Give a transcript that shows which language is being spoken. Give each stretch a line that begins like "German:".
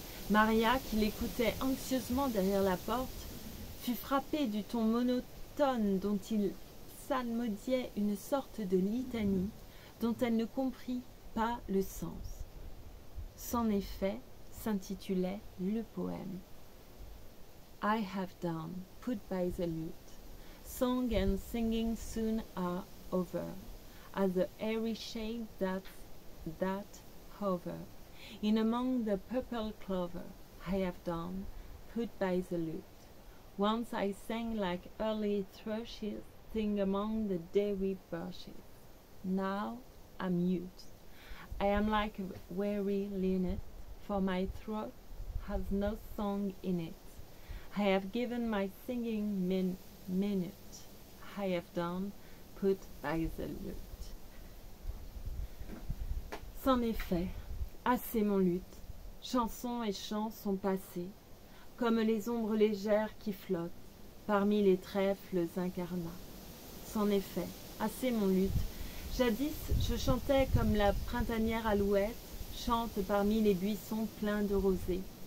French: Maria, qui l'écoutait anxieusement derrière la porte, fut frappée du ton monotone dont il psalmodiait une sorte de litanie dont elle ne comprit pas le sens. Son effet s'intitulait le poème.
English: I have done, put by the lute. Song and singing soon are over, as the airy shade that that hover in among the purple clover I have done, put by the lute. Once I sang like early thrushes sing among the dewy bushes. Now I'm mute. I am like a weary linnet, for my throat has no song in it. I have given my singing minute. I have done, put by the lute.
French: C'en est fait, assez mon luth. Chansons et chants sont passés, comme les ombres légères qui flottent parmi les trèfles incarnats. C'en est fait, assez mon luth. Jadis, je chantais comme la printanière alouette chante parmi les buissons pleins de rosée.